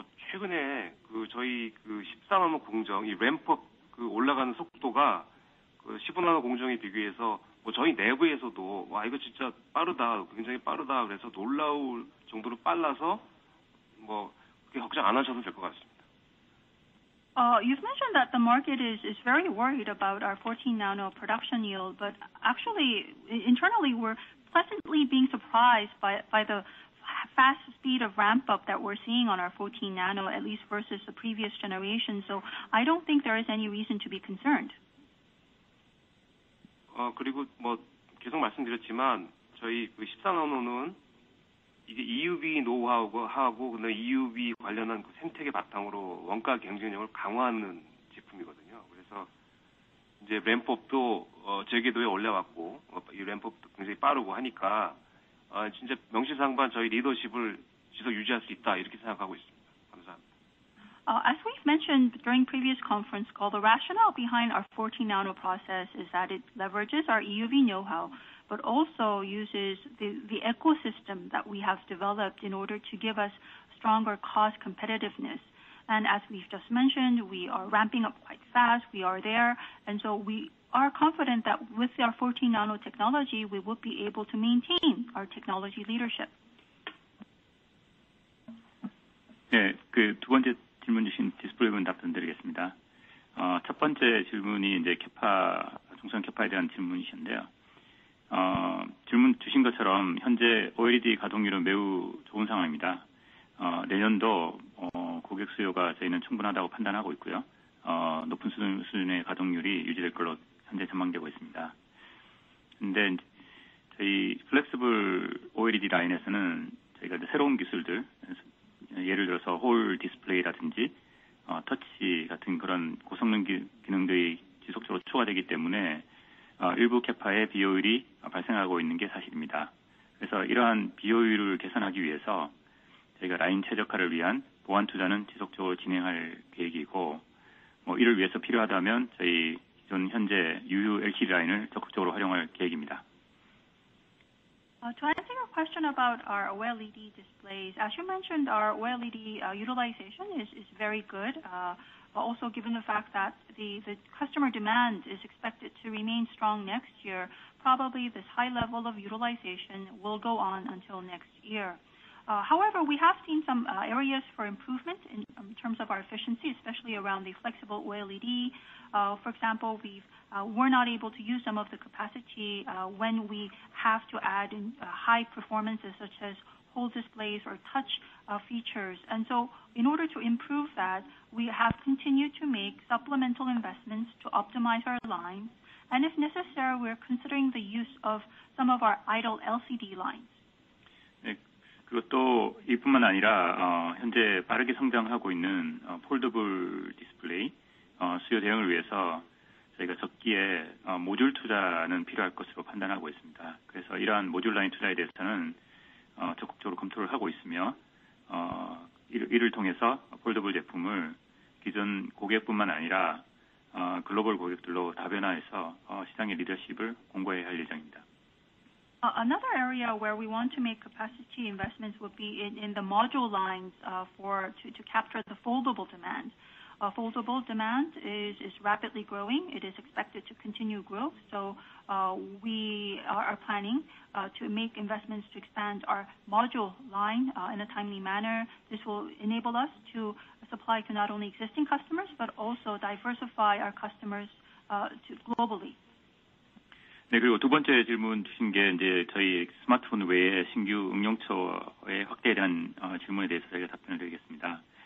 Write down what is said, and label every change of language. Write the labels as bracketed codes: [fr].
[ko] 최근에 저희 14나노 공정 이 램프업 올라가는 속도가 15나노 공정에 비교해서 저희 내부에서도 와 이거 진짜 빠르다, 굉장히 빠르다 그래서 놀라울 정도로 빨라서 그렇게 걱정 안 하셔도 될 것 같습니다. [en] You've mentioned that the market is very worried about our 14 nano production yield, but actually internally we're pleasantly being surprised by the fast speed of ramp up that we're seeing on our 14 nano, at least versus the previous generation. So I don't think there is any reason to be concerned. [ko] 그리고 계속 말씀드렸지만 저희 14나노는 이게 EUV 노하우하고 EUV 관련한 생태계 바탕으로 원가 경쟁력을 강화하는 제품이거든요. 그래서 이제 램프업도 제궤도에 올려왔고 이 램프업도 굉장히 빠르고 하니까 진짜 명실상부한 저희 리더십을 지속 유지할 수 있다 이렇게 생각하고 있습니다. 감사합니다. [en] As we've mentioned during previous conference call, the rationale behind our 14 nano process is that it leverages our EUV know-how, but also uses the ecosystem that we have developed in order to give us stronger cost competitiveness. And as we've just mentioned, we are ramping up quite fast. We are there. And so we are confident that with our 14 nano technology, we will be able to maintain our technology leadership. [ko] 네, 두 번째 질문 주신 디스플레이 부분 답변드리겠습니다. 첫 번째 질문이 이제 중소형 캐파에 대한 질문이신데요. 질문 주신 것처럼 현재 OLED 가동률은 매우 좋은 상황입니다. 내년도 고객 수요가 저희는 충분하다고 판단하고 있고요. 높은 수준의 가동률이 유지될 걸로 현재 전망되고 있습니다. 근데 저희 플렉시블 OLED 라인에서는 저희가 새로운 기술들, 예를 들어서 홀 디스플레이라든지 터치 같은 그런 고성능 기능들이 지속적으로 추가되기 때문에 일부 캐파의 비효율이 발생하고 있는 게 사실입니다. 그래서 이러한 비효율을 개선하기 위해서 저희가 라인 최적화를 위한 보완 투자는 지속적으로 진행할 계획이고, 이를 위해서 필요하다면 저희 기존 현재 유효 LCD 라인을 적극적으로 활용할 계획입니다. [en] To answer your question about our OLED displays, as you mentioned, our OLED utilization is very good. Also, given the fact that the customer demand is expected to remain strong next year, probably this high level of utilization will go on until next year. However, we have seen some areas for improvement in terms of our efficiency, especially around the flexible OLED. For example, we're not able to use some of the capacity when we have to add in high performances such as whole displays or touch features. And so in order to improve that, we have continued to make supplemental investments to optimize our line. And if necessary, we're considering the use of some of our idle LCD lines. [ko] 네, 그리고 또 이뿐만 아니라 현재 빠르게 성장하고 있는 폴더블 디스플레이 수요 대응을 위해서 저희가 적기에 모듈 투자는 필요할 것으로 판단하고 있습니다. 그래서 이러한 모듈 라인 투자에 대해서는 적극적으로 검토를 하고 있으며 이를 통해서 폴더블 제품을 기존 고객뿐만 아니라 글로벌 고객들로 다변화해서 시장의 리더십을 공고히 할 예정입니다. [en] Another area where we want to make capacity investments would be in the module lines to capture the foldable demand. Foldable demand is rapidly growing. It is expected to continue growth. So we are planning to make investments to expand our module line in a timely manner. This will enable us to supply to not only existing customers but also diversify our customers globally. [ko] 네, 그리고 두 번째 질문 주신 게 이제 저희 스마트폰 외에 신규 응용처의 확대에 대한 질문에 대해서 저희가 답변을 드리겠습니다.